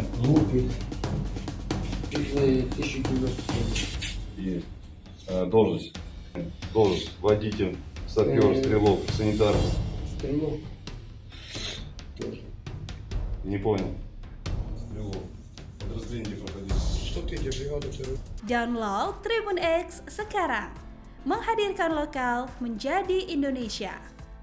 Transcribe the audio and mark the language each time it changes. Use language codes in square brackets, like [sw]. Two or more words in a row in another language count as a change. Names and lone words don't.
[ru] Звуки. 1097. Есть. Должность. Должность. Водитель, сапер, стрелок, санитарный. Стрелок. Тоже. Не понял. Стрелок. Подразделение проходили. 103 brigada ТРО. [id] Download Tribun X sekarang, menghadirkan lokal menjadi Indonesia.